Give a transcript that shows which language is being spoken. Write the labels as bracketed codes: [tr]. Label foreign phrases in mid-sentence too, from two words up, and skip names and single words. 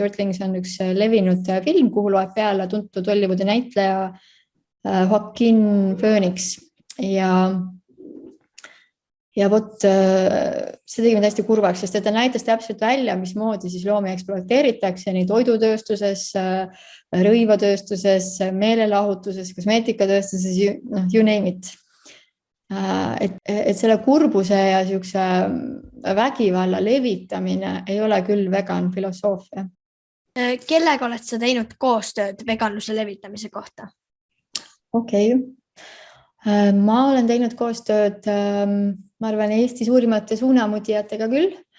[et] Earthlings on üks levinud film, kuhu loeb peale tuntud Hollywoodi näitleja Joaquin Phoenix ja vot see tegi mind hästi kurvaks, sest ta näitas täpselt välja, mismoodi siis loomi ekspluateeritakse nii toidutööstuses, rõivatööstuses, meelelahutuses, kosmeetikatööstuses, [en] you name it. [et] Et selle kurbuse ja siukse vägivalla levitamine ei ole küll vegan filosoofia. Kellega oled sa teinud koostööd veganluse levitamise kohta? Okei. Ma olen teinud koostööd, ma arvan, Eesti suurimate suunamudijatega küll.